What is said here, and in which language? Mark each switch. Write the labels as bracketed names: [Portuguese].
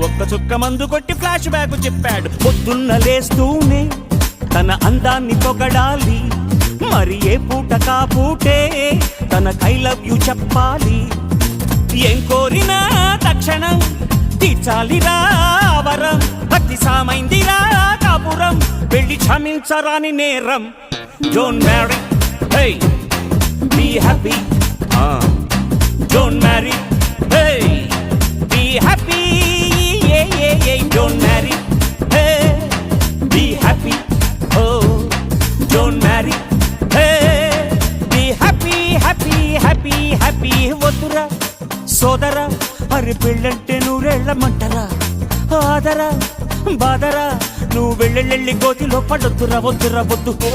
[Telugu] ఒక్క చుక్క మందు కొట్టి ఫ్లాష్ బ్యాక్ చెప్పాడు. పొద్దున్న లేస్తూనే తన అందాన్ని పొగడాలి, మరి ఏ పూట కాపూటే తన [English] I love you [Telugu] చెప్పాలి. ఏం కోరినా తక్షణం తీర్చాలిరా వరం, భక్తి సామైందిరా కాపురం, పెళ్లి క్షమించరాని నేరం. [English] Don't marry, hey, be happy, don't marry, hey, be happy, yeah, yeah, yeah. Don't marry, hey, be happy, oh. Don't marry, hey, be happy, happy, happy, happy. [Telugu] వద్దురా సోదరా, అరే పెళ్ళంటే నూరెళ్ళమంటరా, ఆదరా బాదరా, నువ్వు వెళ్ళెళ్ళి గోతిలో పడొద్దురా. వద్దురా వద్దు.